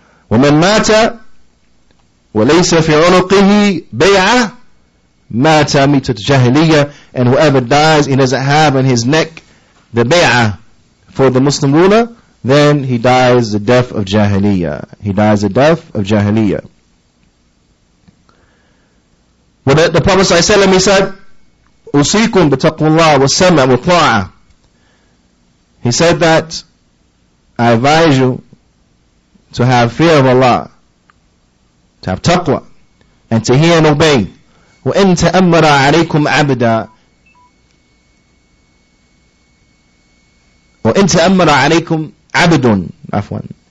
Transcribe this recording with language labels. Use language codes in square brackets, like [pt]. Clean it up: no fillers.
[ar] وَمَنْ مَاتَ وَلَيْسَ فِي عُنُقِهِ بَيْعَةٌ مَاتَ مِيتَةَ جَاهِلِيَّةٍ. [en] And whoever dies, he doesn't have in his neck the bay'ah for the Muslim ruler, then he dies the death of jahiliyyah. He dies the death of jahiliyyah. But the Prophet ﷺ, he said, [ar] أُوصِيكُمْ بِتَقْوَى اللَّهِ وَالسَّمْعِ وَالطَّاعَةِ. [en] He said that I advise you to have fear of Allah, to have taqwa, and to hear and obey. [ar] وَإِن تَأَمَّرَ عَلَيْكُمْ عَبْدًا وَإِن تَأَمَّرَ عَلَيْكُمْ عَبْدٌ عفوا.